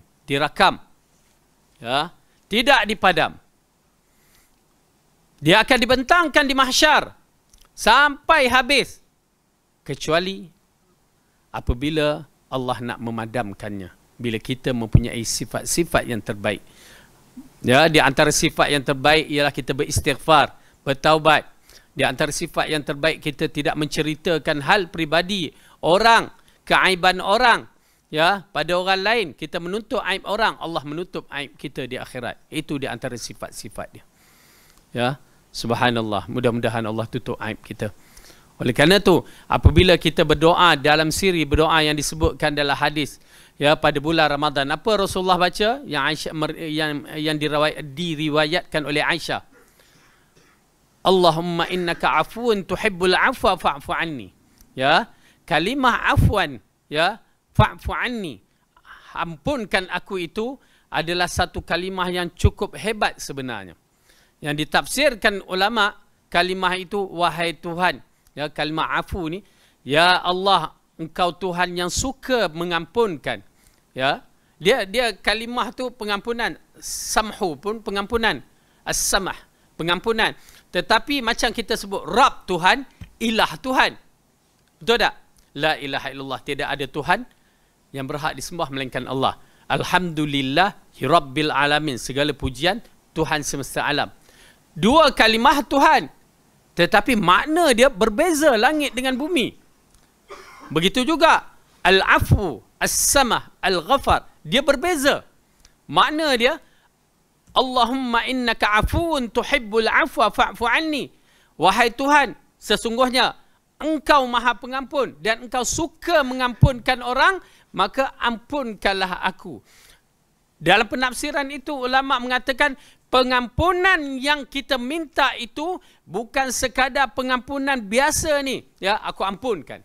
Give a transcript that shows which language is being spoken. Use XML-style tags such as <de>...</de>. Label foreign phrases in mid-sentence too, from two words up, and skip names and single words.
<ms>Dirakam. Ya, tidak dipadam. Dia akan dibentangkan di mahsyar sampai habis. Kecuali apabila Allah nak memadamkannya. Bila kita mempunyai sifat-sifat yang terbaik. Ya, di antara sifat yang terbaik ialah kita beristighfar, bertaubat. Di antara sifat yang terbaik, kita tidak menceritakan hal pribadi orang, keaiban orang, ya, pada orang lain. Kita menuntut aib orang, Allah menutup aib kita di akhirat. Itu di antara sifat-sifat dia. Ya, subhanallah, mudah-mudahan Allah tutup aib kita. Oleh kerana itu, apabila kita berdoa dalam siri, berdoa yang disebutkan dalam hadis, ya, pada bulan Ramadan, apa Rasulullah baca? Yang Aisyah, yang diriwayatkan oleh Aisyah.</ms> <ar>اللهم إنك عفو تحب العفو فاعف عني.</ar> <ms>Ya, kalimah afwan, ya,</ms> <ar>فاعف عني,</ar> <ms>ampunkan aku, itu adalah satu kalimah yang cukup hebat sebenarnya. Yang ditafsirkan ulama, kalimah itu wahai Tuhan. Ya, kalimah afu ni, ya Allah, engkau Tuhan yang suka mengampunkan. Ya, dia kalimah tu pengampunan. Samhu pun pengampunan. As-samah, pengampunan. Tetapi macam kita sebut Rabb Tuhan, ilah Tuhan. Betul tak?</ms> <ar>لا إله إلا الله,</ar> <ms>tidak ada Tuhan yang berhak disembah melainkan Allah.</ms> <ar>الحمد لله رب العالمين,</ar> <ms>segala pujian Tuhan semesta alam. Dua kalimah Tuhan, tetapi makna dia berbeza langit dengan bumi. Begitu juga Al-Afu, As-Samah, Al-Ghafar, dia berbeza. Makna dia,</ms> <ar>اللهم إنك عفو تحب العفو فاعف عني.</ar> <ms>Wahai Tuhan, sesungguhnya engkau maha pengampun dan engkau suka mengampunkan orang, maka ampunkanlah aku. Dalam penafsiran itu ulama mengatakan pengampunan yang kita minta itu bukan sekadar pengampunan biasa ni, ya, aku ampunkan.</ms>